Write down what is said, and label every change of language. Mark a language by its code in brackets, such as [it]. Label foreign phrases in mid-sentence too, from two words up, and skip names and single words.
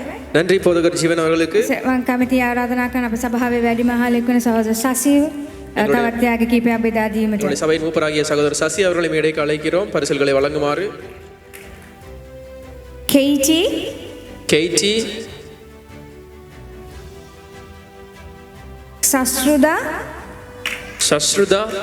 [ta] நன்றி போதகர் ஜீவன் அவர்களுக்கு. [si] මම කැමති ආරාධනා කරන අපේ සභාවේ වැඩිමහලෙක් වෙන සහෝදර සසීව තවත් ත්‍යාග කීපයක් බෙදා දීමට. [ta] நம்முடைய சபையின் மூப்பராகிய சகோதரர் சசி அவர்களை மேடைக்கு அழைக்கிறோம் பரிசுகளை வழங்குமாறு. KT, கெய்டி, [si] සස්ෘදා, [ta] சஸ்ருதா,